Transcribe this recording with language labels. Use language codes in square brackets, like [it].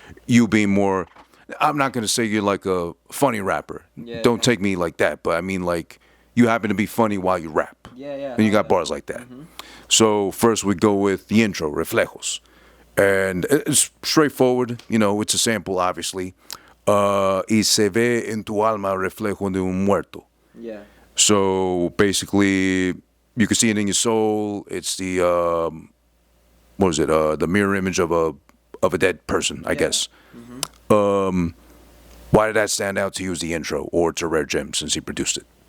[en] You being more, I'm not going to say you're like a funny rapper. Don't take me like that. But I mean, like, you happen to be funny while you rap. Yeah. And you got bars like that. So first we go with the intro, Reflejos. And it's straightforward. You know, it's a sample, obviously. [es] Y se ve en tu alma reflejo de un muerto. [en] Yeah. So basically, you can see it in your soul. It's the the mirror image of a dead person, I guess. Why did that stand out to you as the intro, or to Rare Gem since he produced it?